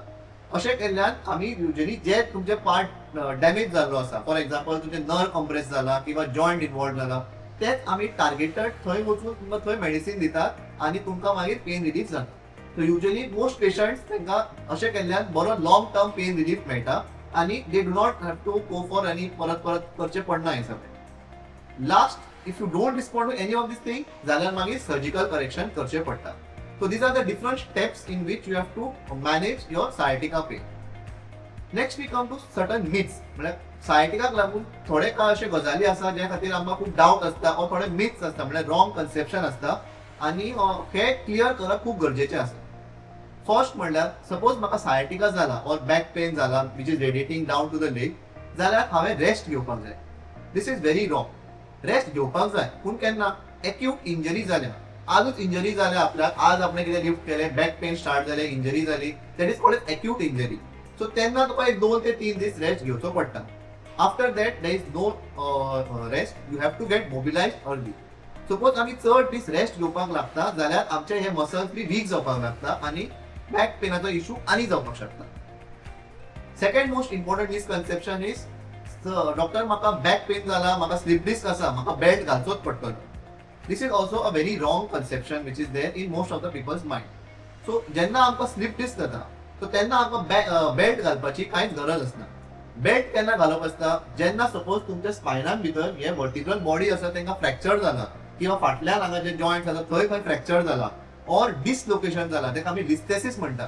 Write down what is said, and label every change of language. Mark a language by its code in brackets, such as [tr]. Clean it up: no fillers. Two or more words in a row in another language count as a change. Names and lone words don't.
[kok] अशें केल्ल्यान आमी युजली जे तुमचे [en] part damage [kok] जाल्लो आसा, [en] for example [kok] तुमचे [en] nerve compress [kok] जाला किंवा [en] joint involve [kok] जाला, तेच आमी टार्गेटेड थंय वचून तुमकां थंय मेडिसिन दितात आणि तुमकां मागीर [en] pain relief [kok] जाता. [en] so usually most patients [kok] तांकां अशें केल्ल्यान बरो [en] long term pain relief [kok] मेळटा आणि [en] they do not have to go for any [kok] परत करचें पडना हे सगळें. [en] last if you don't respond to any of these thing [kok] जाल्यार मागीर [en] surgical correction [kok] करचें पडटा. [en] so these are the different steps in which you have to manage your sciatica pain. next we come to certain myths. [kok] म्हळ्यार सायटिकाक लागून थोडे काळ अशे गजाली आसा ज्या खातीर आमकां खूब डावट आसता ऑर थोडे मिथ्स आसता म्हळ्यार [en] wrong conception [kok] आसता आणि हे क्लियर करप खूब गरजेचें आसा. [en] फर्स्ट म्हणल्यार सपोज [kok] म्हाका सायटिका जाला [en] or back pain जाला which is radiating down to the leg [kok] जाल्यार हांवें [en] रेस्ट [kok] घेवपाक जाय. [en] this is very wrong. [kok] रेस्ट घेवपाक जाय पूण केन्ना? [en] acute injury [kok] जाल्या, आजूच इंजरी जाल्या आपल्याक, आज आपणे कितें लिफ्ट केलें, [en] back pain start [kok] जालें, इंजरी जाली, [en] that is called acute injury. [kok] सो तेन्ना तुका एक 2 ते 3 दीस रेस्ट घेवचो पडटा. [en] after that there is no rest, you have to get mobilized early. [kok] सपोज आमी चड दीस रेस्ट घेवपाक लागता जाल्यार आमचे हे मसल्स बी वीक जावपाक लागता आणि बॅक पेनाचो इशू आनी जावपाक शकता. [en] second most important misconception is doctor म्हाका back pain [kok] जाला, म्हाका [en] slip disc [kok] आसा, म्हाका [en] बेल्ट [kok] घालचोच पडटलो. [en] this is also a very wrong conception which is there in most of the people's mind. [kok] सो जेन्ना आमकां [en] slip disc [kok] जाता सो तेन्ना आमकां बेल्ट घालपाची कांयच गरज आसना. बेल्ट केन्ना घालप आसता जेन्ना सपोज तुमच्या स्पायनान भितर हे [en] vertebral body [kok] आसा तांकां फ्रॅक्चर जाला किंवा फाटल्यान हांगा जे जॉयंट्स आसा थंय खंय फ्रॅक्चर जाला [en] or dislocation [kok] जाला ताका आमी लिस्थेसीस म्हणटात.